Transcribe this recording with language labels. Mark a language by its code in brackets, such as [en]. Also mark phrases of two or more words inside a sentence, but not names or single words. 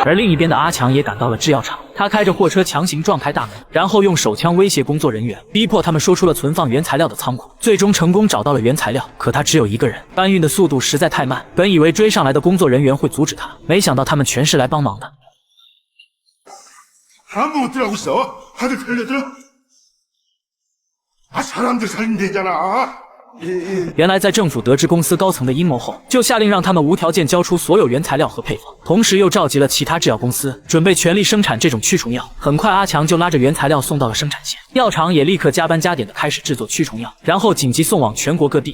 [zh] 而另一边的阿强也赶到了制药厂，他开着货车强行撞开大门，然后用手枪威胁工作人员，逼迫他们说出了存放原材料的仓库。最终成功找到了原材料，可他只有一个人，搬运的速度实在太慢。本以为追上来的工作人员会阻止他，没想到他们全是来帮忙的。 [ko] 아무것도 하고 있어? 다들 달려들어? 아, 사람들 살리면 되잖아. [zh] 原来，在政府得知公司高层的阴谋后，就下令让他们无条件交出所有原材料和配方，同时又召集了其他制药公司，准备全力生产这种驱虫药。很快，阿强就拉着原材料送到了生产线，药厂也立刻加班加点的开始制作驱虫药，然后紧急送往全国各地。